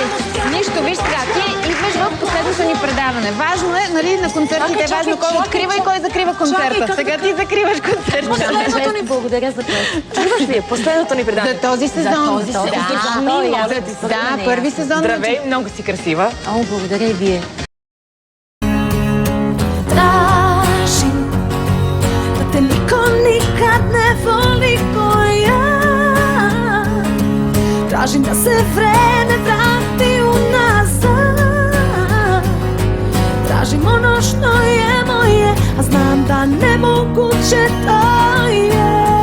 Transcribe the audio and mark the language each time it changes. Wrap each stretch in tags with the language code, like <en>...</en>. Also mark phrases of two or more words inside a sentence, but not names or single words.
<bg>Нищо, виж сега, ти идваш в последното ни предаване. Важно е, нали, на концертите е важно кой открива и кой закрива концерта. Сега ти закриваш концерта. Последното ни благодаря за това. Чуваш ли? Последното ни предаване. За този сезон. Да, първи сезон. Здравей, много си красива. О, благодаря и вие.</bg> <sr>Tražim da te niko nikad ne voli ko ja. Tražim da se vreme vrati unazad. Tražim ono što je moje, a znam da nemoguće to je.</sr>